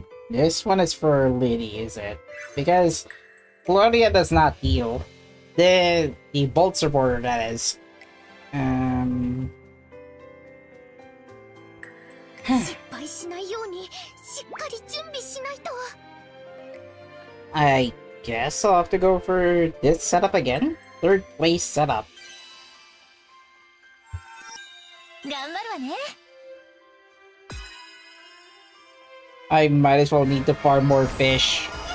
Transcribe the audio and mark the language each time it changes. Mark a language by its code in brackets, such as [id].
[en] This one is for Liddy, is it? Because Klaudia does not heal. The bolt supporter, that is. [ja] 失敗しないようにしっかり準備しないと。 [en] I guess I'll have to go for this setup again. Third place setup. [ja] 頑張るわね。 [en] I might as well need to farm more fish.